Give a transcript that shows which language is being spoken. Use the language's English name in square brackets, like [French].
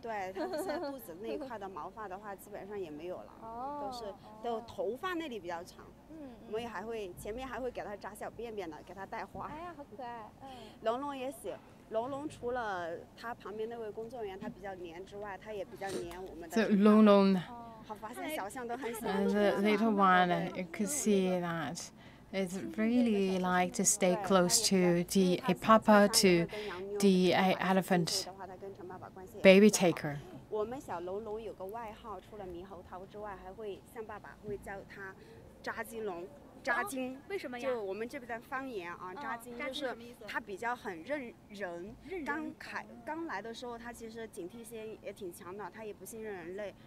[Chinese] 对，它现在肚子那一块的毛发的话，基本上也没有了，都头发那里比较长。我们也还会前面还会给它扎小辫辫的，给它带花。哎呀，好可爱。龙龙也喜。龙龙除了他旁边那位工作人员他比较黏之外，他也比较黏我们的。 [English] So Long, the little one, you could see that it's really like to stay close to the papa, to the elephant baby taker. [Chinese] 我们小龙龙有个外号，除了猕猴桃之外，还会像爸爸会叫他扎金龙。扎金为什么呀？就我们这边的方言啊，扎金就是他比较很认人。刚来的时候，他其实警惕性也挺强的，他也不信任人类。